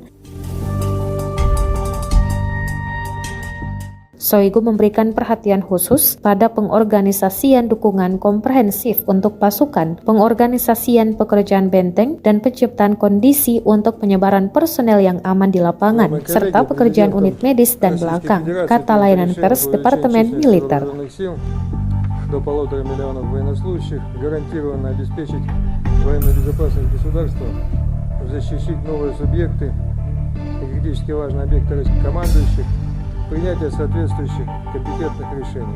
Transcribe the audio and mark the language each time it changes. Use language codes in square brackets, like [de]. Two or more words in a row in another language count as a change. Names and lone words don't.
[id] Shoigu memberikan perhatian khusus pada pengorganisasian dukungan komprehensif untuk pasukan, pengorganisasian pekerjaan benteng, dan penciptaan kondisi untuk penyebaran personel yang aman di lapangan, serta pekerjaan unit medis dan belakang, kata layanan pers Departemen Militer. [ru] До 1,5 миллиона военнослужащих гарантированно обеспечить военную безопасность государства, защитить новые субъекты, критически важные объекты командующих, принятие соответствующих компетентных решений.